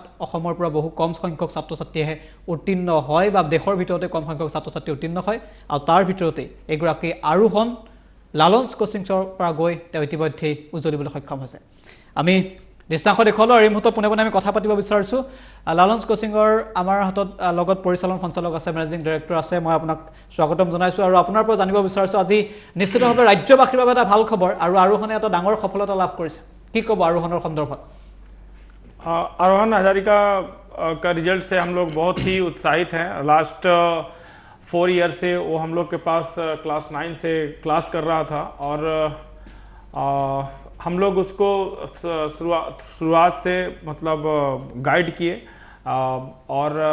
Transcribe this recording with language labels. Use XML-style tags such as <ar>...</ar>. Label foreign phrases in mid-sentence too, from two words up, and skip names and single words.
<as>অসমৰ পৰা বহু কম সংখ্যক ছাত্ৰ ছাত্ৰীয়ে উত্তীৰ্ণ হয় বা দেশৰ ভিতৰতে কম সংখ্যক ছাত্ৰ ছাত্ৰী উত্তীৰ্ণ হয় আৰু তাৰ ভিতৰতে এগৰাকী আৰোহণ লালন্স কোচিংৰ পৰা গৈ তেওঁ ইতিমধ্যে উজ্বলিবলৈ সক্ষম হৈছে আমি দৃষ্টান্ত দেখুৱালো আৰু এই মুহূৰ্তত পোনে পোনে আমি কথা পাতিব বিচাৰিছোঁ লালন্স কোচিঙৰ আমাৰ হাতত লগত পৰিচালন সঞ্চালক আছে</as> <en>managing director</en> <as>আছে মই আপোনাক স্বাগতম জনাইছোঁ আৰু আপোনাৰ পৰা জানিব বিচাৰিছোঁ আজি নিশ্চিতভাৱে ৰাজ্যবাসীৰ বাবে এটা ভাল খবৰ আৰু আৰোহণে এটা ডাঙৰ সফলতা লাভ কৰিছে কি ক'ব আৰোহণৰ সন্দৰ্ভত</as> <hi>आरोहण हजारिका का रिजल्ट से हम लोग बहुत ही उत्साहित हैं</hi> <en>last 4 year</en> <hi>से वो हम लोग के पास क्लास 9 से क्लास कर रहा था और हम लोग उसको शुरुआत से मतलब गाइड किए और</hi>